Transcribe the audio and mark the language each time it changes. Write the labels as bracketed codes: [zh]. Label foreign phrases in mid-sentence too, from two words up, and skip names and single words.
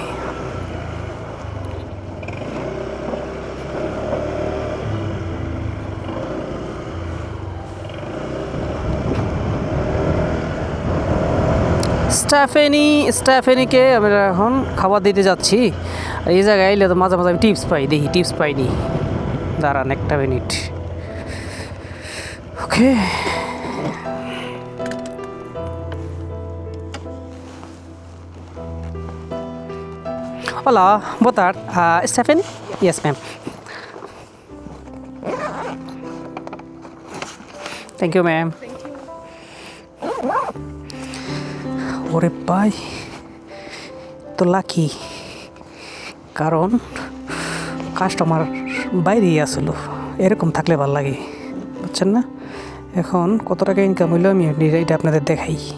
[bn] স্টাফেনিকে আমরা এখন খাবার দিতে যাচ্ছি। আর এই জায়গায় এলে তো মাঝে মাঝে আমি টিপস পাই, দেখি টিপস পাইনি, দাঁড়ান একটা মিনিট। ওকে, [pt] hola, boa tarde. Stephanie? [en] Yes, ma'am. Thank you, ma'am. [bn] ওরে ভাই, তো লাকি কারণ কাস্টমার বাইরেই আসলো, এরকম থাকলে ভালো লাগে, বুঝছেন না? এখন কত টাকা ইনকাম হইলো আমি এটা আপনাদের দেখাই।